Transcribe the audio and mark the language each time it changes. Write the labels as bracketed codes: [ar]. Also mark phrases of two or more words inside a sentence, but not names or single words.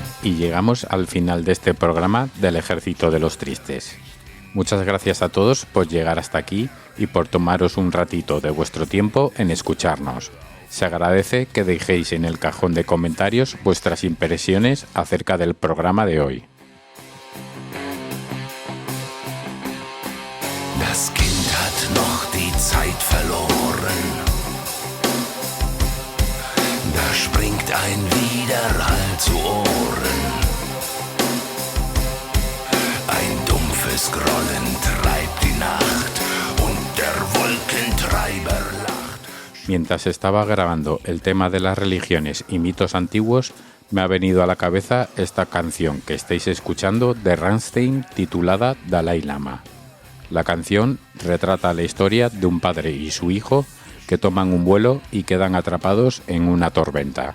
[es] aquí llegamos al final de este programa del Ejército de los Tristes. Muchas gracias a todos por llegar hasta aquí y por tomaros un ratito de vuestro tiempo en escucharnos. Se agradece que dejéis en el cajón de comentarios vuestras impresiones acerca del programa de hoy. [de] Das Kind hat noch die Zeit verloren. Da springt ein Widerhall zu Ohren. Ein dumpfes Grollen treibt die Nacht und der Wolkentreiber lacht. [es] Mientras estaba grabando el tema de las religiones y mitos antiguos, me ha venido a la cabeza esta canción que estáis escuchando de Rammstein titulada Dalai Lama. La canción retrata la historia de un padre y su hijo que toman un vuelo y quedan atrapados en una tormenta.